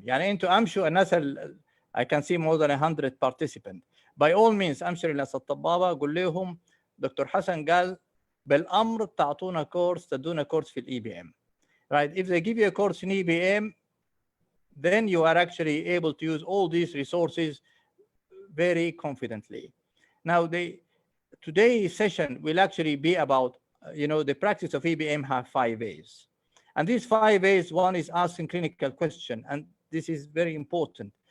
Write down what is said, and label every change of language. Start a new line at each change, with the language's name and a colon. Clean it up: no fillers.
Arabic: يعني انتوا امشوا الناس
English: I can see more than 100 participants. By all means
Arabic: امشوا لناس الطبابة قول لهم دكتور حسن قال بالامر تعطونا كورس تدونا كورس في الاي بي ام.
English: Right, if they give you a course in EBM, then you are actually able to use all these resources very confidently. Now, today's session will actually be about, the practice of EBM have 5 A's. And these 5 A's, one is asking clinical question, and this is very important.